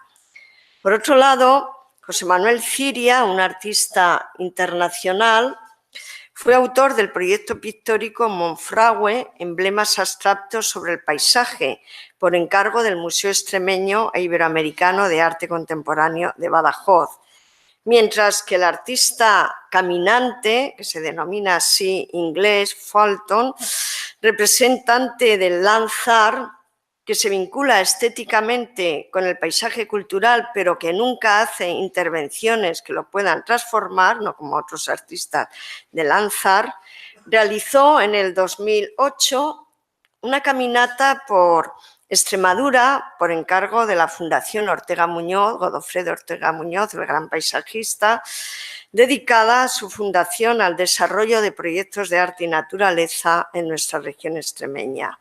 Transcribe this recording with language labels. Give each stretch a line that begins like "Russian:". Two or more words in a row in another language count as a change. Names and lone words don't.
Spanish: Por otro lado, José Manuel Ciria, un artista internacional, fue autor del proyecto pictórico Monfragüe, emblemas abstractos sobre el paisaje, por encargo del Museo Extremeño e Iberoamericano de Arte Contemporáneo de Badajoz. Mientras que el artista caminante, que se denomina así inglés, Fulton, representante del
English: land art,
Spanish: que se vincula estéticamente con el paisaje cultural, pero que nunca hace intervenciones que lo puedan transformar, no como otros artistas de
English: land art,
Spanish: realizó en el 2008 una caminata por Extremadura por encargo de la Fundación Ortega Muñoz, Godofredo Ortega Muñoz, el gran paisajista, dedicada a su fundación al desarrollo de proyectos de arte y naturaleza en nuestra región extremeña.